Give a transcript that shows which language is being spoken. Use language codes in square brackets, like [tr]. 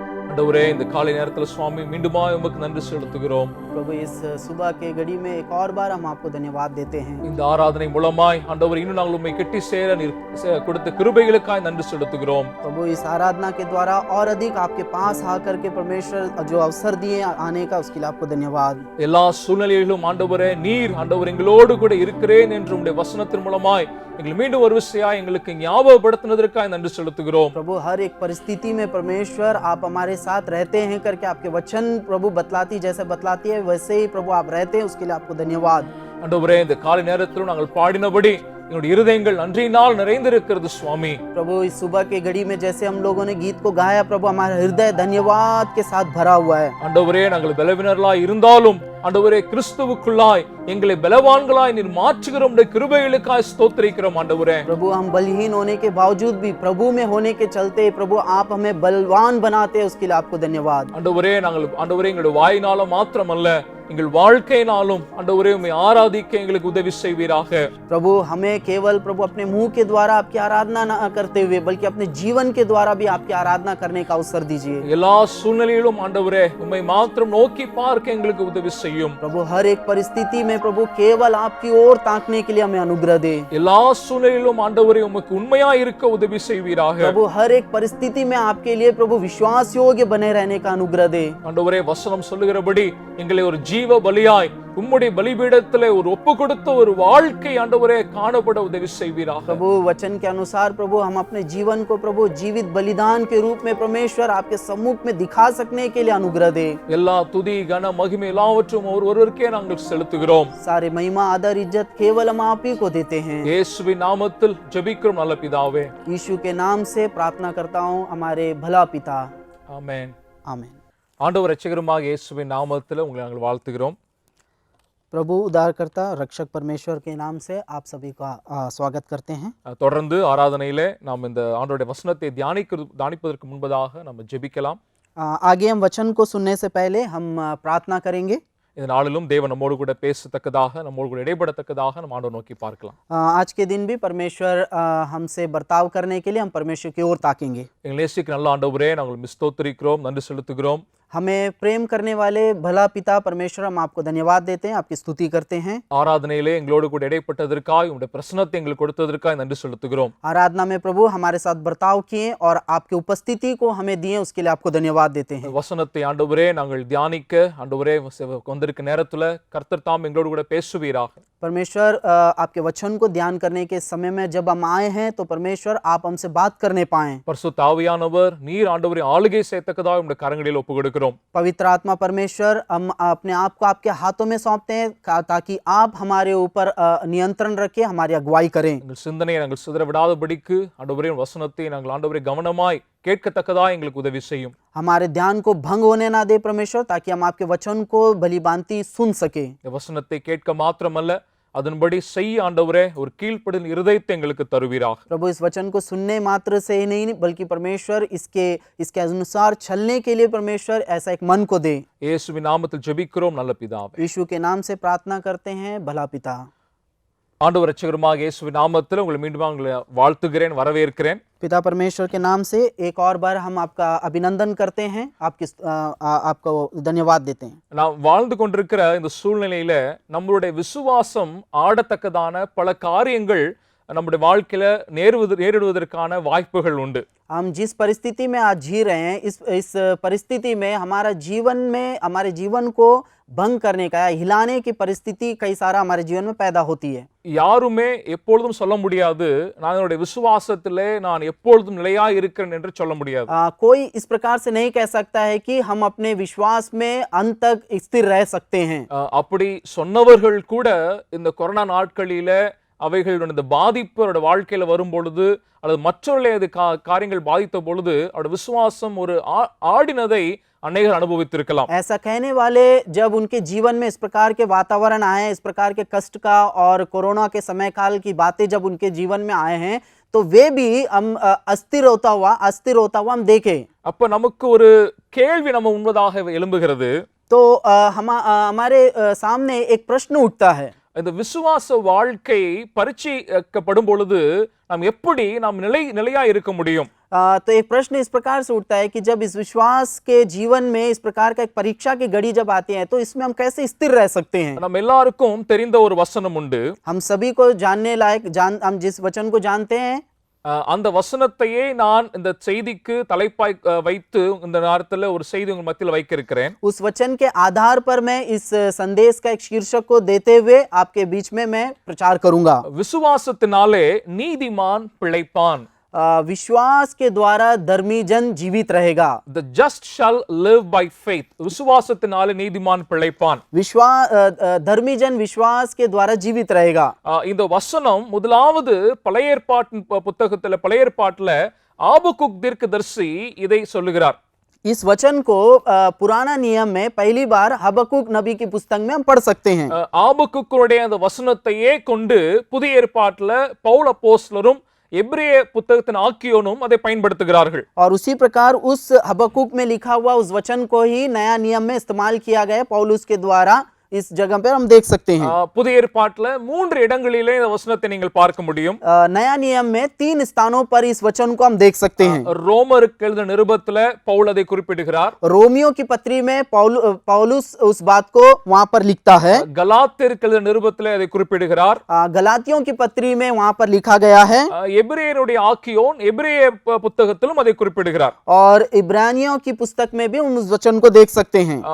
[ta] ஆண்டவரே, இந்த காலை நேரத்தில் சுவாமி மீண்டுமாய் உமக்கு நன்றி செலுத்துகிறோம். [hi] प्रभु इस सुबह के घड़ी में एक और बार हम आपको धन्यवाद देते हैं। [ta] இந்த ஆராதனை மூலமாய் ஆண்டவர் இன்னும் நாங்கள் உம்மை கெட்டி சேர நீர் கொடுத்த கிருபைகளுக்காய் நன்றி செலுத்துகிறோம். [hi] प्रभु इस आराधना के द्वारा और अधिक आपके पास आकर के परमेश्वर जो अवसर दिए आने का, उसके लिए आपको धन्यवाद। [ta] எல்லா சூழ்நிலைகளிலும் ஆண்டவரே, நீர் ஆண்டவர் எங்களோடு கூட இருக்கிறேன் என்று உம்முடைய வசனத்தின் மூலமாய் எங்களை மீண்டும் ஒரு விஷயம் எங்களுக்கு ஞாபகப்படுத்தினதற்காக நன்றி செலுத்துகிறோம். [hi] प्रभु हर एक परिस्थिति में परमेश्वर आप हमारे साथ रहते हैं करके आपके वचन प्रभु बतलाती, जैसे बतलाती है वैसे ही प्रभु आप रहते हैं, उसके लिए आपको धन्यवाद। [ta] ஆண்டவரே, இந்த காலை நேரத்திலும் நாங்கள் பாடினபடி எங்களுடைய இருதயங்கள் நன்றியினால் நிறைந்திருக்கிறது சுவாமி. [hi] प्रभु इस सुबह के घड़ी में जैसे हम लोगों ने गीत को गाया, प्रभु हमारा हृदय धन्यवाद के साथ भरा हुआ है। [ta] ஆண்டவரே, நாங்கள் பலவீனர்களாய் இருந்தாலும் ஆண்டவரே, கிறிஸ்துவுக்குள்ளாய் எங்களை பலவான்களாய் நீர் மாற்றுகிற உம்முடைய கிருபைகளுக்காய் ஸ்தோத்திரிக்கிறோம் ஆண்டவரே। [hi] प्रभु हम बलहीन होने के बावजूद भी प्रभु में होने के चलते प्रभु आप हमें बलवान बनाते हैं, उसके लिए आपको धन्यवाद। [ta] ஆண்டவரே, ஆண்டவரே எங்களுடைய வாயினால மாத்திரமல்ல, எங்கள் வாழ்க்கையினாலும் ஆண்டவரே உம்மை ஆராதிக்க எங்களுக்கு உதவி செய்வீராக। [hi] प्रभु हमें केवल प्रभु अपने मुंह के द्वारा आपकी आराधना न करते हुए बल्कि अपने जीवन के द्वारा भी आपकी आराधना करने का अवसर दीजिए। [ta] எல்லா சூழ்நிலையிலும் ஆண்டவரே உம்மை மாத்திரம் நோக்கி பார்க்க எங்களுக்கு உதவி செய்யும்। [hi] प्रभु हर एक परिस्थिति में प्रभु केवल आपकी ओर ताकने के लिए हमें अनुग्रह दे। [ta] எல்லா சூழ்நிலையிலும் ஆண்டவரே உமக்கு உண்மையா இருக்க உதவி செய்வீராக। [hi] प्रभु हर एक परिस्थिति में आपके लिए प्रभु विश्वास योग्य बने रहने का अनुग्रह दे। [ta] ஆண்டவரே, வசனம் சொல்லுகிறபடி எங்களை ஒரு ஜீவ பலியாய் உம்முடைய பலிபீடத்திலே ஒரு ஒப்பு கொடுத்த ஒரு வாழ்க்கை ஆண்டவரே காணப்பட உதவி செய்வீராக। [hi] प्रभु वचन के अनुसार प्रभु हम अपने जीवन को प्रभु जीवित बलिदान के रूप में परमेश्वर आपके सम्मुख में दिखा सकने के लिए अनुग्रह दे। [ta] எல்லா துதி கன மகிமை எல்லாவற்றும் ஒருவருக்கே நாங்கள் செலுத்துகிறோம்। [hi] सारे महिमा आदर इज्जत केवल हम आप ही को देते हैं। [ta] இயேசுவின் நாமத்தில் ஜெபிக்கிறோம் நல்ல பிதாவே, [hi] यीशु के नाम से प्रार्थना करता हूँ, हमारे भला पिता, [ta] ஆமென்। [hi] आमीन। [ta] ஆண்டவர் இரட்சகருமாக இயேசுவின் நாமத்தில் உங்களை நாங்கள் வாழ்த்துகிறோம்। [hi] प्रभु उद्धारकर्ता रक्षक परमेश्वर के नाम से आप सभी का स्वागत करते हैं। [ta] தொடர்ந்து ஆராதனையிலே நாம் இந்த ஆண்டவருடைய வசனத்தை தியானிப்பதற்கு முன்பதாக நம்ம ஜெபிக்கலாம்। [hi] आगे हम वचन को सुनने से पहले हम प्रार्थना करेंगे। [ta] இந்த நாளிலும் தேவன் நம்மோடு கூட பேசத்தக்கதாக, நம்மோடு கூட இடைப்படத்தக்கதாக நம்ம ஆண்டவர் நோக்கி பார்க்கலாம்। [hi] आज के दिन भी परमेश्वर हमसे बर्ताव करने के लिए हम परमेश्वर की ओर ताकेंगे। [ta] எங்கள் நேசிக்கு நல்ல ஆண்டவரே, நாங்கள் ஸ்தோத்திரிக்கிறோம், நன்றி செலுத்துகிறோம்। [hi] हमें प्रेम करने वाले भला पिता परमेश्वर, हम आपको धन्यवाद देते हैं, आपकी स्तुति करते हैं। [ta] ஆராதனையிலே எங்களோடு கூட இடைப்பட்டதற்காய் உங்களுடைய பிரசன்னத்தை எங்களுக்கு கொடுத்ததற்காய் நன்றி செலுத்துகிறோம். [hi] आराधना में प्रभु हमारे साथ बर्ताव किए और आपकी उपस्थिति को हमें दिए, उसके लिए आपको धन्यवाद देते हैं। [ta] வசனத்தை ஆண்டவரே நாங்கள் தியானிக்க ஆண்டவரே வந்திருக்க நேரத்துல கர்த்தர் தாம் எங்களோடு கூட பேசுவீராக. [hi] परमेश्वर आपके वचन को ध्यान करने के समय में जब हम आए हैं तो परमेश्वर आप हमसे बात करने पाएं। [ta] பரிசுத்த ஆவியானவர் நீர் ஆண்டவரே ஆளுகை செய்யத்தக்கதாக உங்களுடைய கரங்களில் ஒப்புக்கொடுக்கிறோம். [hi] पवित्र आत्मा परमेश्वर, हम अपने आप को आपके हाथों में सौंपते हैं ताकि आप हमारे ऊपर नियंत्रण रखें, हमारी अगुवाई करें। [ta] எங்கள் சிந்தனையை நாங்கள் சிதற விடாதபடிக்கு ஆண்டவரே வசனத்தை நாங்கள் ஆண்டவரே கவனமாய் கேட்கத்தக்கதாக எங்களுக்கு உதவி செய்யும். [hi] हमारे ध्यान को भंग होने ना दे परमेश्वर, ताकि हम आपके वचन को भली भांति सुन सके। [ta] இந்த வசனத்தை கேட்க மாத்திரமல்ல அதன்படி செய்ய ஆண்டவரே ஒரு கீழ்ப்படிதல் இருதயத்தை எங்களுக்கு தருவீராக. [hi] प्रभु इस वचन को सुनने मात्र से ही नहीं बल्कि परमेश्वर इसके अनुसार चलने के लिए परमेश्वर ऐसा एक मन को दे। [ta] இயேசுவின் நாமத்தில் ஜெபிக்கிறோம் நல்ல பிதாவே. [hi] यीशु के नाम से प्रार्थना करते हैं, भला पिता। [ta] ஆண்டவர் இரட்சகருமாக இயேசுவின் நாமத்தில் உங்களை மீண்டும் உங்களை வாழ்த்துகிறேன், வரவேற்கிறேன். [hi] पिता परमेश्वर के नाम से एक और बार हम आपका अभिनंदन करते हैं, आपको धन्यवाद देते हैं। [ta] நாம் வாழ்ந்து கொண்டிருக்கிற இந்த சூழ்நிலையில நம்மளுடைய விசுவாசம் ஆடத்தக்கதான பல காரியங்கள் நம்முடைய வாழ்க்கையில நேரிடுவதற்கான வாய்ப்புகள் உண்டு. [hi] हम जिस परिस्थिति में आज जी रहे हैं, इस परिस्थिति में हमारे जीवन को भंग करने का, हिलाने की परिस्थिति कई सारा हमारे जीवन में पैदा होती है। [ta] யாருமே எப்பொழுதும் சொல்ல முடியாது நான் என்னுடைய விசுவாசத்திலே நான் எப்பொழுதும் நிலையா இருக்கிறேன் என்று சொல்ல முடியாது. [hi] कोई इस प्रकार से नहीं कह सकता है कि हम अपने विश्वास में अंत तक स्थिर रह सकते हैं। [ta] அப்படி சொன்னவர்கள் கூட இந்த கொரோனா நாட்களில அவைகளுடைய இந்த பாதிப்பு அவருடைய வாழ்க்கையில வரும் பொழுது அல்லது மற்றவர்களுடைய காரியங்கள் பாதித்த பொழுது அவருடைய விசுவாசம் ஒரு ஆடினதை अनेक अनुभविத்திருக்கலாம். [hi] ऐसा कहने वाले जब उनके जीवन में इस प्रकार के वातावरण आए, इस प्रकार के कष्ट का और कोरोना के समय काल की बातें जब उनके जीवन में आए हैं तो वे भी हम अस्थिर होता हुआ हम देखे। [ta] அப்ப நமக்கு ஒரு கேள்வி நம்ம உண்மையாக எழும்புகிறது. [hi] तो हमारे सामने एक प्रश्न उठता है, [ta] இந்த விசுவாச வாழ்க்கை பரீட்சிக்கப்படும் பொழுது நாம் நிலையா இருக்க முடியும்? [hi] तो एक प्रश्न इस प्रकार से उठता है कि जब इस विश्वास के जीवन में इस प्रकार का एक परीक्षा की घड़ी जब आती है तो इसमें हम कैसे स्थिर रह सकते हैं? [ta] நம்ம எல்லாருக்கும் தெரிந்த ஒரு வசனம் உண்டு. [hi] हम सभी को जानने लायक हम जिस वचन को जानते हैं, [ta] அந்த வசனத்தையே நான் இந்த செய்திக்கு தலைப்பாய் வைத்து இந்த நேரத்துல ஒரு செய்தி உங்க மத்தியில் வைக்க இருக்கிறேன். [hi] उस वचन के आधार पर मैं इस संदेश का एक शीर्षक को देते हुए आपके बीच में मैं प्रचार करूंगा। [ta] விசுவாசத்தினாலே நீதிமான் பிழைப்பான். [hi] विश्वास के द्वारा धर्मी जन जीवित रहेगा। [en] The just shall live by faith. [ta] விசுவாசத்தினாலே நீதிமான் பிழைப்பான். [hi] धर्मी जन विश्वास के द्वारा जीवित रहेगा। [ta] இந்த வசனம் முதலாவது பழைய ஏற்பாட்டுல ஆபகுக் தீர்க்கதரிசி இதை சொல்லுகிறார். [hi] इस वचन को पुराना नियम में पहली बार हबक्कुक नबी की पुस्तक में हम पढ़ सकते हैं। [ta] ஆபகுக்குடைய அந்த வசனத்தையே கொண்டு புதிய ஏற்பாட்டுல பவுல் அப்போஸ்தலரும் எபிரேய புத்தகத்தின் ஆக்கியோனும் அதை பயன்படுத்துகிறார்கள். [hi] और उसी प्रकार उस हबक्कुक में लिखा हुआ उस वचन को ही नया नियम में इस्तेमाल किया गया पौलुस के द्वारा। इस जगह पर हम देख सकते हैं [ta] புதிய ஏற்பாட்டுல 3 இடங்களிலே இந்த வசனத்தை நீங்கள் பார்க்க முடியும். [hi] नया नियम में 3 स्थानों पर इस वचन को हम देख सकते हैं। [ta] ரோமருக்கு எழுதின நிருபத்துல பவுல் அதை குறிப்பிடுகிறார். [hi] रोमियो की पत्री में पौलुस उस बात को वहां पर लिखता है। [ta] गलातियருக்கு எழுதின நிருபத்திலே அதை குறிப்பிடுகிறார். [hi] गलातियों की पत्री में वहां पर लिखा गया है। [ta] எபிரேயருடைய ஆக்கியோன் எபிரேய புத்தகத்திலும் அதை குறிப்பிடுகிறார். [hi] और इब्रानियों की पुस्तक में भी हम उस वचन को देख सकते हैं।